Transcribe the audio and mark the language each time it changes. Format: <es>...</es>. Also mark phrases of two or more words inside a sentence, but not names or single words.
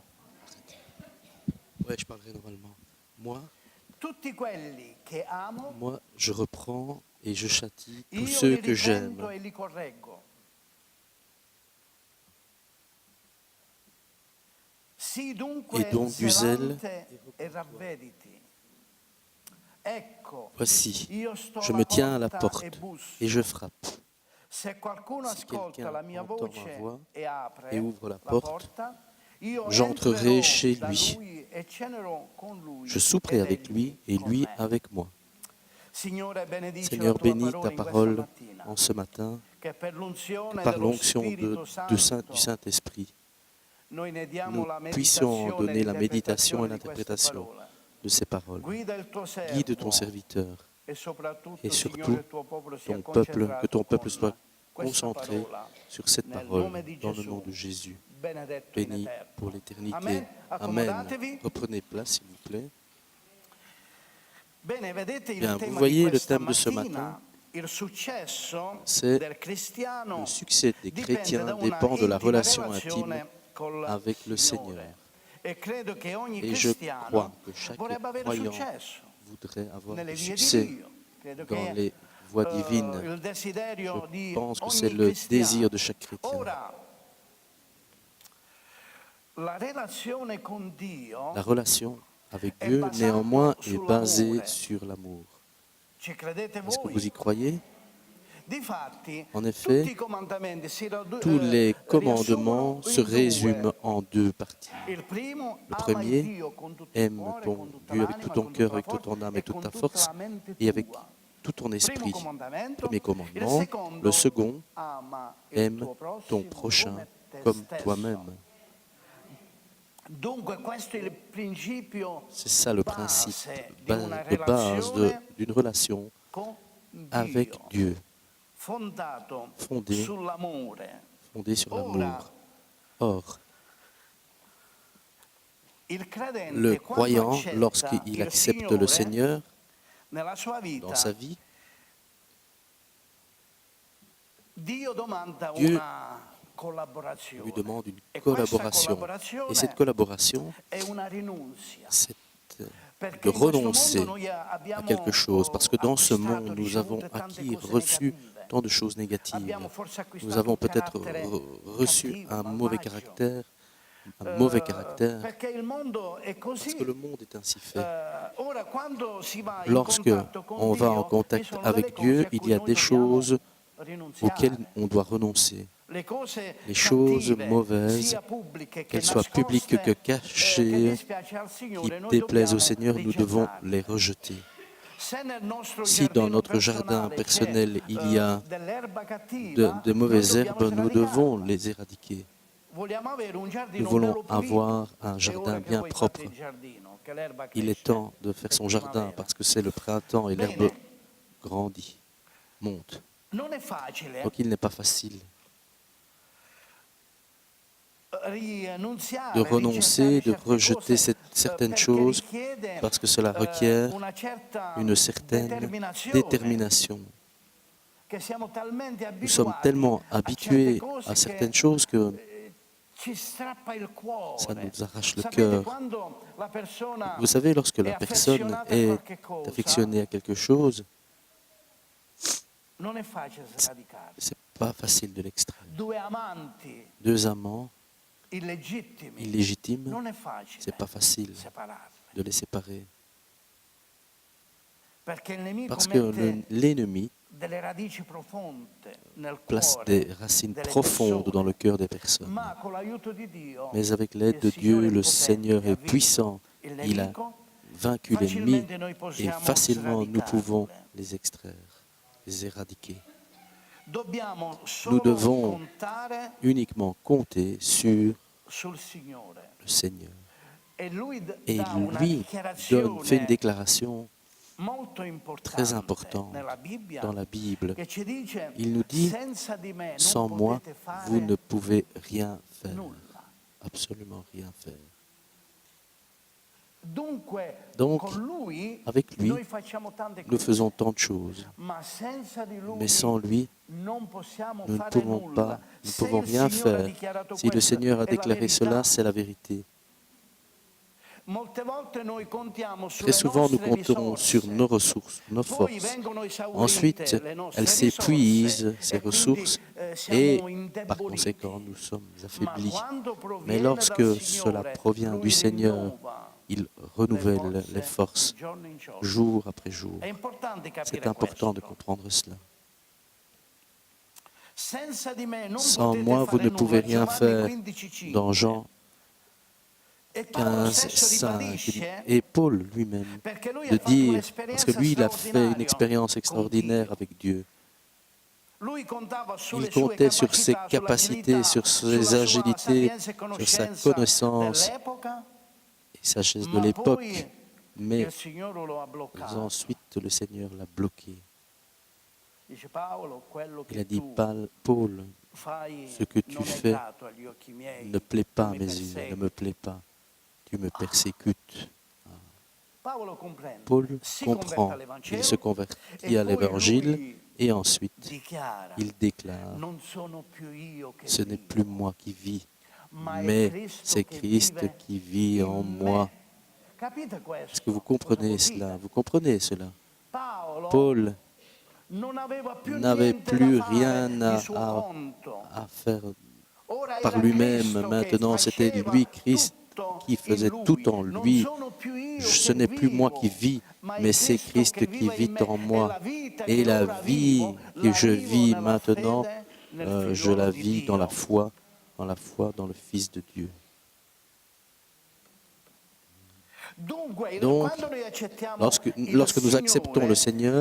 <fr>Ouais, je parlerai normalement.</fr> <it>Tutti quelli che amo,</it> <fr>Moi, je reprends et je châtie tous</fr> <it>io</it> <fr>ceux</fr> <it>li</it> <fr>que j'aime.</fr> <it>riprendo e li correggo. Sii dunque</it> <fr>Et donc du zèle,</fr> <it>zelante e ravvediti. Ecco,</it> <fr>Voici,</fr> <it>io sto</it> <fr>je</fr> <it>alla</it> <fr>me tiens à la</fr> <it>porta e</it> <fr>porte</fr> <it>busso.</it> <fr>et je frappe.</fr> <it>Se qualcuno</it> <fr>Si</fr> <it>ascolta</it> <fr>quelqu'un</fr> <it>la mia</it> <fr>entend ma</fr> <it>voce</it> <fr>voix</fr> <it>e apre</it> <fr>et ouvre la</fr> <it>la</it> <fr>porte,</fr> <it>porta, io</it> <fr>j'entrerai</fr> <it>entrerò</it> <fr>chez</fr> <it>da</it> <fr>lui.</fr> <it>lui e cenerò con lui</it> <fr>Je souperai</fr> <it>ed</it> <fr>avec</fr> <it>egli</it> <fr>lui et</fr> <it>con lui me.</it> <fr>avec moi.</fr> <it>Signore, benedici</it> <fr>Seigneur,</fr> <it>la tua</it> <fr>bénis</fr> <it>parola</it> <fr>ta</fr> <it>in questa</it> <fr>parole</fr> <it>mattina,</it> <fr>en ce matin,</fr> <it>che per</it> <fr>que</fr> <it>l'unzione</it> <fr>par</fr> <it>dello</it> <fr>l'onction</fr> <it>Spirito</it> <fr>du</fr> <it>Santo</it> <fr>Saint-Esprit,</fr> <it>noi ne diamo</it> <fr>nous</fr> <it>la</it> <fr>puissions</fr> <it>meditazione e</it> <fr>donner la méditation et</fr> <it>l'interpretazione di queste</it> <fr>l'interprétation</fr> <it>parole.</it> <fr>de ces paroles.</fr> <it>Guida il tuo</it> <fr>Guide ton</fr> <it>servo</it> <fr>serviteur</fr> <it>e soprattutto,</it> <fr>et</fr> <it>Signore,</it> <fr>surtout</fr> <it>il tuo popolo sia</it> <fr>ton peuple, que</fr> <it>concentrato</it> <fr>ton peuple</fr> <it>con</it> <fr>soit</fr> <it>questa</it> <fr>concentré</fr> <it>parola</it> <fr>sur cette</fr> <it>nel</it> <fr>parole</fr> <it>nome di</it> <fr>dans le</fr> <it>Gesù,</it> <fr>nom de Jésus,</fr> <it>benedetto in</it> <fr>béni</fr> <it>eterno.</it> <fr>pour l'éternité.</fr> <it>Amen.</it> <fr>Amen.</fr> <it>Accomodatevi.</it> <fr>Reprenez place, s'il vous plaît.</fr> <it>Bene, vedete il</it> <fr>Bien, vous</fr> <it>tema di</it> <fr>voyez le</fr> <it>questa</it> <fr>thème de ce</fr> <it>mattina,</it> <fr>matin,</fr> <it>il successo</it> <fr>c'est</fr> <it>del cristiano</it> <fr>le succès des</fr> <it>dipende</it> <fr>chrétiens</fr> <it>da una</it> <fr>dépend de la</fr> <it>intima</it> <fr>relation intime</fr> <it>relazione col</it> <fr>avec le Seigneur.</fr> <it>Signore. E credo che ogni</it> <fr>Et je</fr> <it>cristiano</it> <fr>crois que chaque</fr> <it>vorrebbe avere</it> <fr>croyant</fr> <it>successo</it> <fr>voudrait avoir</fr> <it>nelle</it> <fr>du</fr> <it>vie di</it> <fr>succès</fr> <it>Dio. Credo</it> <fr>dans</fr> <it>che</it> <fr>les voies divines.</fr> <it>il desiderio</it> <fr>Je</fr> <it>di</it> <fr>pense que c'est</fr> <it>ogni</it> <fr>le</fr> <it>cristiano.</it> <fr>désir de chaque chrétien.</fr> <it>Ora, la relazione con Dio,</it> <fr>La relation avec</fr> <it>è</it> <fr>Dieu,</fr> <it>basato</it> <fr>néanmoins, est</fr> <it>sull'amore.</it> <fr>basée sur l'amour.</fr> <it>ci credete</it> <fr>Est-ce que</fr> <it>voi?</it> <fr>vous y croyez?</fr> <it>Difatti,</it> <fr>En effet,</fr> <it>tutti i comandamenti</it> <fr>tous les commandements</fr> <it>riassumono</it> <fr>se</fr> <it>in</it> <fr>résument</fr> <it>due.</it> <fr>en deux parties.</fr> <it>Il primo,</it> <fr>Le</fr> <it>ama il</it> <fr>premier,</fr> <it>Dio con tutto il</it> <fr>aime</fr> <it>cuore,</it> <fr>ton</fr> <it>con tutta</it> <fr>Dieu avec tout</fr> <it>l'anima,</it> <fr>ton</fr> <it>con</it> <fr>cœur,</fr> <it>tutta la</it> <fr>avec toute ton</fr> <it>forza</it> <fr>âme</fr> <it>e</it> <fr>et toute</fr> <it>con</it> <fr>ta</fr> <it>tutta</it> <fr>force,</fr> <it>la mente</it> <fr>et avec</fr> <it>tua.</it> <fr>tout ton</fr> <it>Primo</it> <fr>esprit.</fr> <it>comandamento.</it> <fr>Premier</fr> <it>Il</it> <fr>commandement.</fr> <it>secondo,</it> <fr>Le second,</fr> <it>ama il</it> <fr>aime</fr> <it>tuo</it> <fr>ton</fr> <it>prossimo</it> <fr>prochain</fr> <it>come te</it> <fr>comme</fr> <it>stesso.</it> <fr>toi-même.</fr> <it>Dunque questo è il principio</it> <fr>C'est ça le principe</fr> <it>base di una</it> <fr>de base</fr> <it>relazione</it> <fr>d'une relation</fr> <it>con</it> <fr>avec</fr> <it>Dio,</it> <fr>Dieu,</fr> <it>fondato</it> <fr>fondée</fr> <it>sull'amore.</it> <fr>fondée sur</fr> <it>Ora,</it> <fr>l'amour. Or,</fr> <it>il credente,</it> <fr>le</fr> <it>quando</it> <fr>croyant,</fr> <it>accetta</it> <fr>lorsqu'il</fr> <it>il</it> <fr>accepte le Seigneur</fr> <it>nella sua vita,</it> <fr>dans sa vie,</fr> <it>Dio domanda</it> <fr>Dieu</fr> <it>una collaborazione.</it> <fr>lui demande une</fr> <it>E questa</it> <fr>collaboration.</fr> <it>collaborazione</it> <fr>Et cette collaboration,</fr> <it>è una rinunzia.</it> <fr>c'est</fr> <it>Perché</it> <fr>de</fr> <it>in questo</it> <fr>renoncer</fr> <it>mondo noi</it> <fr>à</fr> <it>abbiamo</it> <fr>quelque chose. Parce que dans ce</fr> <it>acquistato,</it> <fr>monde, nous avons</fr> <it>ricevute tante</it> <fr>acquis,</fr> <it>cose</it> <fr>reçu</fr> <it>negative.</it> <fr>tant de choses négatives.</fr> <it>Abbiamo forse</it> <fr>Nous</fr> <it>acquistato</it> <fr>avons</fr> <it>un</it> <fr>peut-être</fr> <it>carattere</it> <fr>reçu</fr> <it>cattivo,</it> <fr>un mauvais</fr> <it>malvagio.</it> <fr>caractère, un mauvais caractère,</fr> <it>Perché il mondo è</it> <fr>parce</fr> <it>così.</it> <fr>que le monde est ainsi fait.</fr> <it>Ora, quando si va in</it> <fr>Lorsque</fr> <it>contatto con</it> <fr>on va en</fr> <it>Dio, ci</it> <fr>contact</fr> <it>sono</it> <fr>avec</fr> <it>delle</it> <fr>Dieu,</fr> <it>cose a</it> <fr>il</fr> <it>cui</it> <fr>y a</fr> <it>noi</it> <fr>des</fr> <it>dobbiamo</it> <fr>choses auxquelles</fr> <it>rinunziare.</it> <fr>on doit renoncer.</fr> <it>Le cose</it> <fr>Les choses</fr> <it>cattive,</it> <fr>mauvaises,</fr> <it>sia pubbliche che</it> <fr>qu'elles soient publiques que</fr> <it>nascoste, che</it> <fr>cachées,</fr> <it>dispiace al</it> <fr>qui</fr> <it>Signore, noi</it> <fr>déplaisent au</fr> <it>dobbiamo</it> <fr>Seigneur, nous devons</fr> <it>rigettarle.</it> <fr>les rejeter.</fr> <it>Se nel nostro</it> <fr>Si dans</fr> <it>giardino</it> <fr>notre jardin</fr> <it>personale</it> <fr>personnel</fr> <it>c'è,</it> <fr>il y a</fr> <it>dell'erba cattiva,</it> <fr>de</fr> <it>noi</it> <fr>mauvaises</fr> <it>dobbiamo</it> <fr>herbes, nous devons</fr> <it>sradicarla.</it> <fr>les éradiquer.</fr> <it>Vogliamo avere un</it> <fr>Nous</fr> <it>giardino</it> <fr>voulons</fr> <it>bello pulito.</it> <fr>avoir un</fr> <it>E</it> <fr>jardin</fr> <it>ora che</it> <fr>bien</fr> <it>voi</it> <fr>propre.</fr> <it>fate il giardino, che l'erba</it> <fr>Il est</fr> <it>cresce,</it> <fr>temps de faire</fr> <it>è</it> <fr>son jardin</fr> <it>primavera.</it> <fr>parce que c'est le printemps et l'herbe</fr> <it>Bene,</it> <fr>grandit, monte.</fr> <it>non è facile</it> <fr>Donc il n'est pas facile</fr> <it>rinunziare,</it> <fr>de renoncer, de</fr> <it>certe</it> <fr>rejeter</fr> <it>cose,</it> <fr>certaines</fr> <it>perché</it> <fr>choses</fr> <it>richiede</it> <fr>parce que cela requiert</fr> <it>una certa</it> <fr>une certaine détermination.</fr> <it>che siamo talmente</it> <fr>Nous sommes</fr> <it>abituati</it> <fr>tellement</fr> <it>a</it> <fr>habitués</fr> <it>certe cose</it> <fr>à certaines</fr> <it>che</it> <fr>choses que</fr> <it>ci strappa il cuore.</it> <fr>ça nous arrache le</fr> <it>Sapete,</it> <fr>cœur.</fr> <it>quando la persona</it> <fr>Vous savez, lorsque la</fr> <it>è</it> <fr>personne</fr> <it>affezionata a</it> <fr>est</fr> <it>qualche cosa,</it> <fr>affectionnée à quelque chose,</fr> <it>non è facile sradicare.</it> <fr>c'est pas facile de l'extraire.</fr> <it>Due amanti</it> <fr>Deux amants</fr> <it>illegittimi</it> <fr>illégitimes,</fr> <it>non è facile</it> <fr>c'est pas facile</fr> <it>separarli.</it> <fr>de les séparer.</fr> <it>Perché il nemico</it> <fr>Parce que</fr> <it>mette</it> <fr>l'ennemi</fr> <it>delle radici profonde nel</it> <fr>place</fr> <it>cuore</it> <fr>des racines</fr> <it>delle</it> <fr>profondes dans</fr> <it>persone.</it> <fr>le cœur des personnes.</fr> <it>Ma con l'aiuto di Dio,</it> <fr>Mais avec l'aide</fr> <it>il</it> <fr>de</fr> <it>Signore</it> <fr>Dieu,</fr> <it>è</it> <fr>le</fr> <it>potente,</it> <fr>Seigneur</fr> <it>ha</it> <fr>est</fr> <it>vinto</it> <fr>puissant.</fr> <it>il</it> <fr>Il a</fr> <it>nemico,</it> <fr>vaincu l'ennemi</fr> <it>facilmente noi</it> <fr>et</fr> <it>possiamo</it> <fr>facilement nous pouvons</fr> <it>sradicarle.</it> <fr>les extraire, les éradiquer.</fr> <it>Dobbiamo</it> <fr>Nous</fr> <it>solo</it> <fr>devons</fr> <it>contare</it> <fr>uniquement compter sur</fr> <it>sul Signore.</it> <fr>le Seigneur.</fr> <it>E Lui</it> <fr>Et</fr> <it>dà una</it> <fr>lui fait une</fr> <it>dichiarazione</it> <fr>déclaration</fr> <it>molto</it> <fr>très</fr> <it>importante</it> <fr>importante</fr> <it>nella Bibbia</it> <fr>dans la Bible.</fr> <it>che ci dice:</it> <fr>Il nous dit,</fr> <it>senza di me non</it> <fr>sans moi,</fr> <it>potete</it> <fr>vous ne</fr> <it>fare</it> <fr>pouvez rien faire,</fr> <it>nulla.</it> <fr>absolument rien faire.</fr> <it>Dunque,</it> <fr>Donc,</fr> <it>con Lui</it> <fr>avec lui,</fr> <it>noi facciamo tante</it> <fr>nous</fr> <it>cose,</it> <fr>faisons tant de choses,</fr> <it>ma senza di Lui</it> <fr>mais sans lui,</fr> <it>non possiamo</it> <fr>nous ne</fr> <it>fare</it> <fr>pouvons</fr> <it>nulla.</it> <fr>pas, nous ne</fr> <it>Se</it> <fr>pouvons</fr> <it>il</it> <fr>rien</fr> <it>Signore ha</it> <fr>faire.</fr> <it>dichiarato</it> <fr>Si le</fr> <it>questo,</it> <fr>Seigneur a</fr> <it>è la</it> <fr>déclaré</fr> <it>verità.</it> <fr>cela, c'est la vérité.</fr> <it>Molte volte noi contiamo</it> <fr>Très</fr> <it>sulle</it> <fr>souvent, nous</fr> <it>nostre</it> <fr>comptons sur</fr> <it>risorse.</it> <fr>nos ressources, nos</fr> <it>Poi</it> <fr>forces.</fr> <it>vengono esaurite</it> <fr>Ensuite,</fr> <it>le nostre</it> <fr>elles</fr> <it>risorse</it> <fr>s'épuisent, ces</fr> <it>e quindi</it> <fr>ressources, et</fr> <it>siamo</it> <fr>par</fr> <it>indeboliti.</it> <fr>conséquent, nous sommes</fr> <it>Ma</it> <fr>affaiblis.</fr> <it>quando</it> <fr>Mais</fr> <it>proviene dal</it> <fr>lorsque cela</fr> <it>Signore,</it> <fr>provient du</fr> <it>Lui</it> <fr>Seigneur,</fr> <it>rinnova</it> <fr>il le renouvelle les</fr> <it>forze</it> <fr>forces</fr> <it>di giorno in giorno.</it> <fr>jour après jour.</fr> <it>È importante</it> <fr>C'est</fr> <it>capire</it> <fr>important de</fr> <it>questo.</it> <fr>comprendre cela.</fr> <it>Senza di me non</it> <fr>Sans</fr> <it>potete</it> <fr>moi, vous</fr> <it>fare</it> <fr>ne pouvez</fr> <it>nulla.</it> <fr>rien faire.</fr> <it>Giovanni 15,5.</it> <fr>Dans Jean</fr> <it>E Paolo</it> <fr>15,</fr> <it>stesso</it> <fr>5,</fr> <it>ribadisce,</it> <fr>et Paul lui-même,</fr> <it>perché lui</it> <fr>de</fr> <it>ha fatto</it> <fr>dire, parce</fr> <it>un'esperienza</it> <fr>que lui, il a fait une</fr> <it>straordinaria</it> <fr>expérience</fr> <it>con</it> <fr>extraordinaire</fr> <it>Dio.</it> <fr>avec Dieu.</fr> <it>Lui contava</it> <fr>Il</fr> <it>sulle sue</it> <fr>comptait sur ses</fr> <it>capacità,</it> <fr>capacités,</fr> <it>sull'agilità,</it> <fr>sur</fr> <it>sulla</it> <fr>ses</fr> <it>sua</it> <fr>agilités,</fr> <it>sapienza e</it> <fr>sur sa</fr> <it>conoscenza</it> <fr>connaissance</fr> <it>dell'epoca,</it> <fr>et sagesse de</fr> <it>ma</it> <fr>l'époque.</fr> <it>poi</it> <fr>Mais</fr> <it>il Signore lo ha bloccato.</it> <fr>ensuite, le Seigneur l'a bloqué.</fr> <it>Dice Paolo, quello</it> <fr>Il a</fr> <it>che</it> <fr>dit,</fr> <it>tu</it> <fr>Paul,</fr> <it>fai</it> <fr>ce que tu</fr> <it>non è</it> <fr>fais</fr> <it>grato agli occhi miei,</it> <fr>ne plaît pas à</fr> <it>tu mi</it> <fr>mes yeux, ne</fr> <it>persegui.</it> <fr>me plaît pas. Tu me persécutes.</fr> <it>Paolo comprende,</it> <fr>Paul</fr> <it>si converte</it> <fr>comprend, il</fr> <it>all'Evangelo</it> <fr>se convertit</fr> <it>e</it> <fr>à</fr> <it>poi</it> <fr>l'Évangile</fr> <it>lui</it> <fr>et ensuite</fr> <it>dichiara,</it> <fr>il déclare,</fr> <it>non sono più io che</it> <fr>ce n'est</fr> <it>vivo,</it> <fr>plus moi qui vis,</fr> <it>ma è</it> <fr>mais</fr> <it>Cristo</it> <fr>c'est</fr> <it>che</it> <fr>Christ</fr> <it>vive</it> <fr>qui vit en</fr> <it>in</it> <fr>moi.</fr> <it>me. Capite questo?</it> <fr>Est-ce que vous</fr> <it>Cosa</it> <fr>comprenez</fr> <it>vuol</it> <fr>cela?</fr> <it>dire?</it> <fr>Vous comprenez cela?</fr> <it>Paolo</it> <fr>Paul</fr> <it>non aveva più</it> <fr>n'avait</fr> <it>niente</it> <fr>plus</fr> <it>da fare</it> <fr>rien</fr> <it>di suo conto.</it> <fr>à faire</fr> <it>Ora</it> <fr>par</fr> <it>era</it> <fr>lui-même.</fr> <it>Cristo che</it> <fr>Maintenant, c'était</fr> <it>faceva</it> <fr>lui, Christ,</fr> <it>tutto</it> <fr>qui</fr> <it>in</it> <fr>faisait</fr> <it>lui.</it> <fr>tout en</fr> <it>Non</it> <fr>lui.</fr> <it>sono più io</it> <fr>Ce</fr> <it>che</it> <fr>n'est plus moi</fr> <it>vivo,</it> <fr>qui vis,</fr> <it>ma è</it> <fr>mais c'est</fr> <it>Cristo</it> <fr>Christ</fr> <it>che</it> <fr>qui</fr> <it>vive in</it> <fr>vit</fr> <it>me.</it> <fr>en</fr> <it>E</it> <fr>moi.</fr> <it>la vita</it> <fr>Et</fr> <it>che</it> <fr>la</fr> <it>ora</it> <fr>vie</fr> <it>vivo,</it> <fr>que</fr> <it>la</it> <fr>je</fr> <it>vivo</it> <fr>vis</fr> <it>nella</it> <fr>maintenant,</fr> <it>fede nel</it> <fr>je</fr> <it>figliolo</it> <fr>la</fr> <it>di</it> <fr>vis dans la</fr> <it>Dio.</it> <fr>foi, dans le Fils de Dieu.</fr> <it>Dunque,</it> <fr>Donc,</fr> <it>quando noi accettiamo</it> <fr>lorsque</fr> <it>il</it> <fr>nous acceptons le Seigneur</fr>